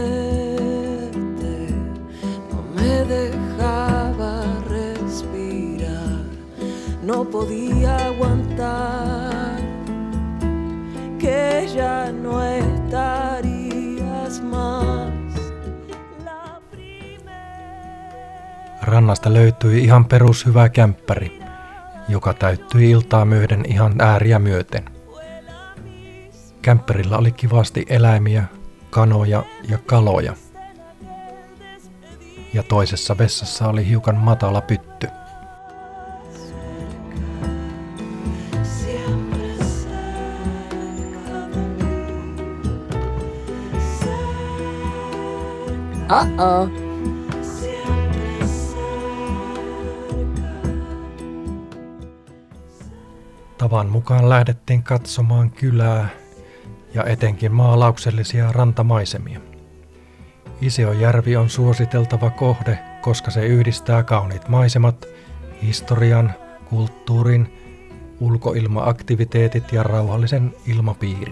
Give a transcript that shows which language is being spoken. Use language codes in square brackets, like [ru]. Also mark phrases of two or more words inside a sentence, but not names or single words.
[es] no me dejaba respirar, no podía aguantar. ya no estarías más. La [fi] Rannasta löytyi ihan perushyvä kämppäri, joka täyttyi iltaa myöden ihan ääriä myöten. Kämppärillä oli kivasti eläimiä, kanoja ja kaloja. Ja toisessa vessassa oli hiukan matala pytty. [es] siempre cerca de mí. Uh-oh. Siempre cerca. [fi] Tavan mukaan lähdettiin katsomaan kylää ja etenkin maalauksellisia rantamaisemia. Iseojärvi on suositeltava kohde, koska se yhdistää kauniit maisemat, historian, kulttuurin, ulkoilmaaktiviteetit ja rauhallisen ilmapiirin.